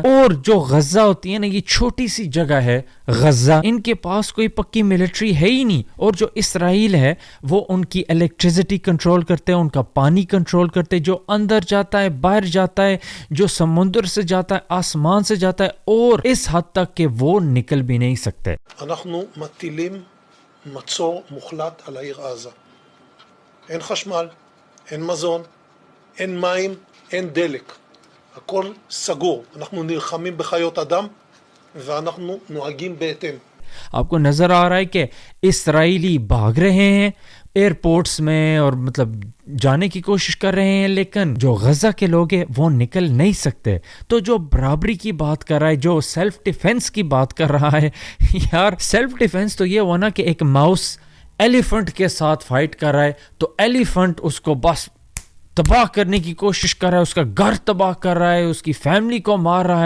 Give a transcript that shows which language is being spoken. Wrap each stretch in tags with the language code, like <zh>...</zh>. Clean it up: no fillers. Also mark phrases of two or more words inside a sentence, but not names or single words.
<ur>اور جو غزہ ہوتی ہے نا، یہ چھوٹی سی جگہ ہے غزہ، ان کے پاس کوئی پکی ملٹری ہے ہی نہیں، اور جو اسرائیل ہے وہ ان کی الیکٹریسٹی کنٹرول کرتے ہیں، ان کا پانی کنٹرول کرتے ہیں، جو اندر جاتا ہے باہر جاتا ہے، جو سمندر سے جاتا ہے آسمان سے جاتا ہے، اور اس حد تک کہ وہ نکل بھی نہیں سکتے۔</ur> <he>אנחנו מטילים מצור מוחלט על העיר עזה. אין חשמל, אין מזון, אין מים, אין דלק. הכל סגור. אנחנו נלחמים בחיות אדם ואנחנו נוהגים בהתאם.</he> <ur>آپ کو نظر آ رہا ہے کہ اسرائیلی بھاگ رہے ہیں ایئرپورٹس میں اور مطلب جانے کی کوشش کر رہے ہیں، لیکن جو غزہ کے لوگ ہیں وہ نکل نہیں سکتے۔ تو جو برابری کی بات کر رہا ہے، جو</ur> <en>self defense</en> <ur>کی بات کر رہا ہے، یار</ur> <en>self defense</en> <ur>تو یہ ہوا نا کہ ایک</ur> <en>mouse elephant</en> <ur>کے ساتھ فائٹ کر رہا ہے، تو ایلیفنٹ اس کو بس تباہ کرنے کی کوشش کر رہا ہے, اس کا گھر تباہ کر رہا ہے, اس کی فیملی کو مار رہا ہے.</ur>